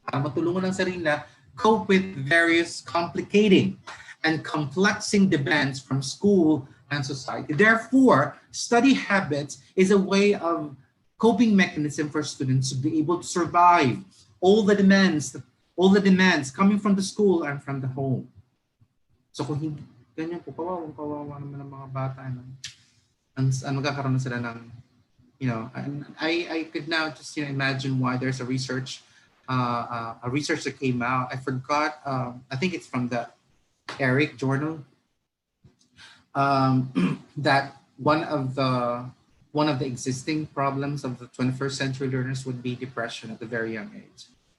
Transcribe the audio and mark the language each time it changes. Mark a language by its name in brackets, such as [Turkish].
[Filipino] Para matulungan ang sarili na [English] cope with various complicating and complexing demands from school and society. Therefore, study habits is a way of coping mechanism for students to be able to survive all the demands coming from the school and from the home. [Filipino] So kung hindi, ganyan po, kawawa naman ng mga bata. Magkakaroon na sila ng, [English] I could now just imagine why there's a research that came out. I forgot, I think it's from the Eric Journal, that one of the existing problems of the 21st century learners would be depression at a very young age.